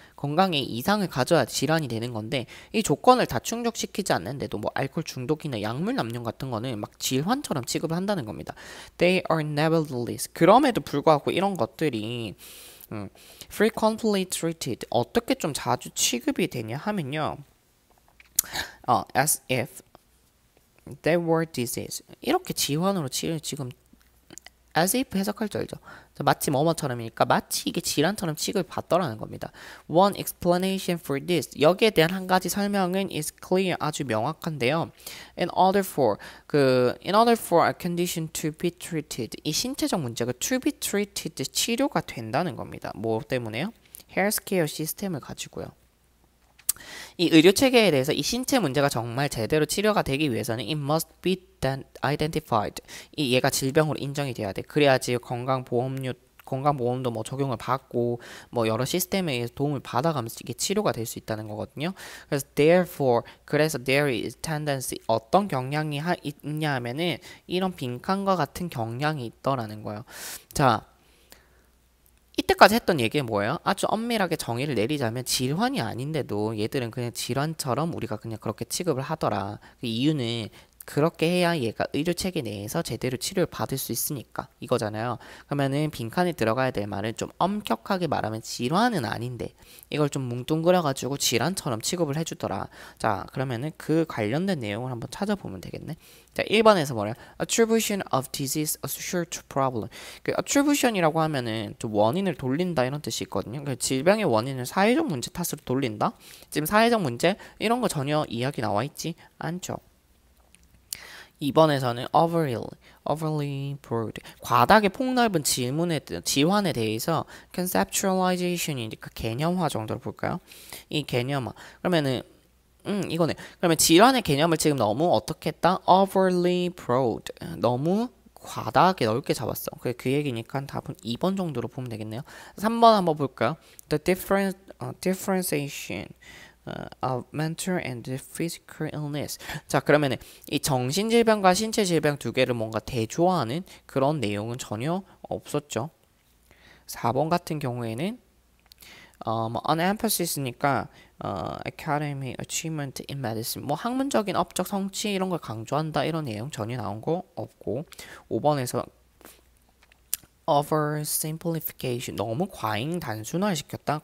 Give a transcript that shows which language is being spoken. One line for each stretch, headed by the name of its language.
Korean: 건강에 이상을 가져야 질환이 되는 건데 이 조건을 다 충족시키지 않는데도 뭐 알코올 중독이나 약물 남용 같은 거는 막 질환처럼 취급을 한다는 겁니다.
English: They are nevertheless
Korean: 그럼에도 불구하고 이런 것들이
English: frequently treated
Korean: 어떻게 좀 자주 취급이 되냐 하면요.
English: as if they were disease
Korean: 이렇게 질환으로 지금 as if 해석할 줄 알죠? 마치 뭐뭐처럼이니까 마치 이게 질환처럼 취급을 받더라는 겁니다.
English: One explanation for this
Korean: 여기에 대한 한 가지 설명은
English: is clear
Korean: 아주 명확한데요.
English: In order for a condition to be treated
Korean: 이 신체적 문제가
English: to be treated
Korean: 치료가 된다는 겁니다. 뭐 때문에요? Healthcare 시스템을 가지고요. 이 의료 체계에 대해서 이 신체 문제가 정말 제대로 치료가 되기 위해서는
English: it must be identified.
Korean: 이 얘가 질병으로 인정이 돼야 돼. 그래야지 건강보험료 건강보험도 뭐 적용을 받고 뭐 여러 시스템에 의해서 도움을 받아가면서 이게 치료가 될 수 있다는 거거든요. 그래서 therefore 그래서
English: there is tendency
Korean: 어떤 경향이 있냐 하면은 이런 빈칸과 같은 경향이 있더라는 거예요. 자, 이때까지 했던 얘기는 뭐예요? 아주 엄밀하게 정의를 내리자면 질환이 아닌데도 얘들은 그냥 질환처럼 우리가 그냥 그렇게 취급을 하더라. 그 이유는 그렇게 해야 얘가 의료 체계 내에서 제대로 치료를 받을 수 있으니까 이거잖아요. 그러면은 빈칸에 들어가야 될 말은 좀 엄격하게 말하면 질환은 아닌데 이걸 좀 뭉뚱그려가지고 질환처럼 취급을 해주더라. 자, 그러면은 그 관련된 내용을 한번 찾아보면 되겠네. 자, 1번에서 뭐래요?
English: Attribution of disease associated to problem.
Korean: 그 attribution이라고 하면은 좀 원인을 돌린다 이런 뜻이 있거든요. 그 질병의 원인을 사회적 문제 탓으로 돌린다. 지금 사회적 문제 이런 거 전혀 이야기 나와 있지 않죠. 2번에서는
English: overly broad
Korean: 과다하게 폭넓은 질환에 대해서 conceptualization이니까 개념화 정도로 볼까요? 이 개념화 그러면은 이거네. 그러면 질환의 개념을 지금 너무 어떻게 했다?
English: overly broad
Korean: 너무 과다하게 넓게 잡았어. 그 얘기니까 답은 2번 정도로 보면 되겠네요. 3번 한번 볼까요?
English: The differentiation of mental and physical illness.
Korean: 자, 그러면은 이 정신질병과 신체질병 두 개를 뭔가 대조하는 그런 내용은 전혀 없었죠. 4번 같은 경우에는 뭐 on emphasis,니까
English: academic achievement in medicine
Korean: 뭐 학문적인 업적 성취 이런 걸 강조한다 이런 내용 전혀 나온 거 없고 5번에서 oversimplification 너무 과잉 단순화 시켰다.